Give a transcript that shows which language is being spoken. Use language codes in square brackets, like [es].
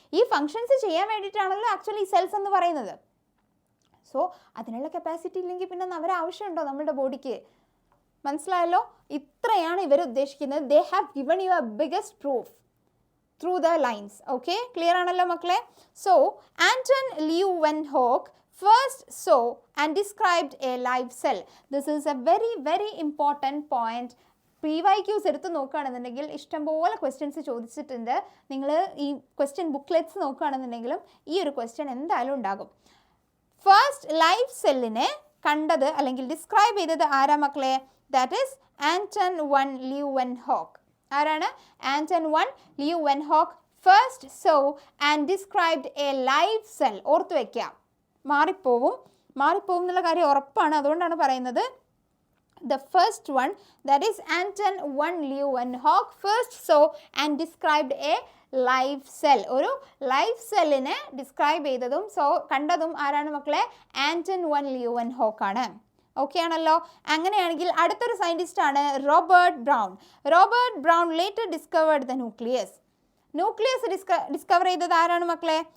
[ml] ഈ ഫങ്ഷൻസ് ചെയ്യാൻ വേണ്ടിയിട്ടാണല്ലോ ആക്ച്വലി ഈ സെൽസ് എന്ന് പറയുന്നത്. സോ അതിനുള്ള കപ്പാസിറ്റി ഇല്ലെങ്കിൽ പിന്നെ അവരെ ആവശ്യമുണ്ടോ നമ്മുടെ ബോഡിക്ക്? മനസ്സിലായല്ലോ? ഇത്രയാണ് ഇവർ ഉദ്ദേശിക്കുന്നത്. [en] They have given you a biggest proof through the lines. [ml] Okay, clear ആണല്ലോ മക്കളെ? [en] So Anton Leeuwenhoek first saw and described a live cell. This is a very very important point. [ml] PYQs എടുത്ത് നോക്കുകയാണെന്നുണ്ടെങ്കിൽ ഇഷ്ടംപോലെ ക്വസ്റ്റ്യൻസ് ചോദിച്ചിട്ടുണ്ട്. നിങ്ങൾ ഈ ക്വസ്റ്റ്യൻ ബുക്ക്ലെറ്റ്സ് നോക്കുകയാണെന്നുണ്ടെങ്കിലും ഈ ഒരു ക്വസ്റ്റ്യൻ എന്തായാലും ഉണ്ടാകും. ഫസ്റ്റ് ലൈവ് സെല്ലിനെ കണ്ടത് അല്ലെങ്കിൽ ഡിസ്ക്രൈബ് ചെയ്തത് ആരാ മക്കളെ? That is Anton one ലിയുവെൻഹോക്ക്. ആരാണ്? [en] Anton van Leeuwenhoek first saw and described a live cell. [ml] ഓർത്തു വയ്ക്കുക, മാറിപ്പോവും എന്നുള്ള കാര്യം ഉറപ്പാണ്. അതുകൊണ്ടാണ് പറയുന്നത് [en] the first one, that is Anton van Leeuwenhoek first saw and described a live cell. [ml] ഒരു ലൈവ് സെല്ലിനെ ഡിസ്ക്രൈബ് ചെയ്തതും കണ്ടതും ആരാണ് മക്കളെ? ആന്റൺ വൺ ലിയുവെൻഹോക്ക് ആണ്. ഓക്കെ ആണല്ലോ? അങ്ങനെയാണെങ്കിൽ അടുത്തൊരു സയൻറ്റിസ്റ്റ് ആണ് Robert brown. [en] Robert Brown later discovered the nucleus. [ml] Nucleus discover ചെയ്തത് ആരാണ് മക്കളെ?